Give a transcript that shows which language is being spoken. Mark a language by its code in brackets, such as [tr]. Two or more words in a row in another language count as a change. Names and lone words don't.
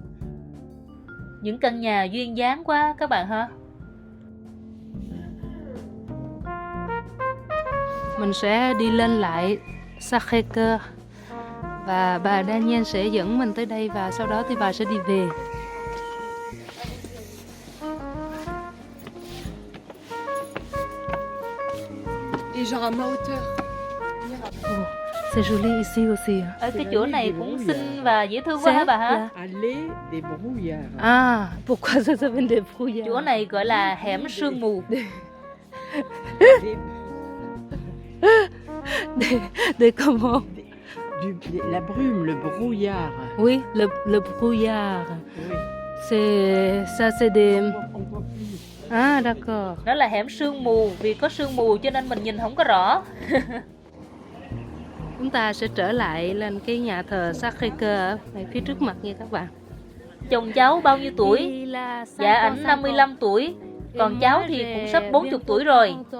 [vi] Những căn nhà duyên dáng quá các bạn hả? Mình sẽ đi lên lại Sacré-Cœur và bà Daniel sẽ dẫn mình tới đây, và sau đó thì bà sẽ đi về. [fr] Et genre à ma hauteur. Oh, c'est joli ici aussi. [vi] Ở cái chỗ này cũng xinh và dễ thương quá hả bà hả? [fr] Allée des brouillards. Ah, pourquoi ça s'appelle des brouillards? [vi] Chỗ này gọi là hẻm sương mù. [fr] Des comment? La brume, le brouillard. Oui, le brouillard. Oui. C'est des... On voit plus. Ah, d'accord. [vi] Nó là hẻm sương mù, vì có sương mù cho nên mình nhìn không có rõ. Chúng ta sẽ trở lại lên cái nhà thờ Sacré-Cœur ở phía trước mặt nha các bạn. Chồng cháu bao nhiêu tuổi? Dạ ảnh 55 tuổi. Còn cháu thì cũng sắp 40 tuổi rồi.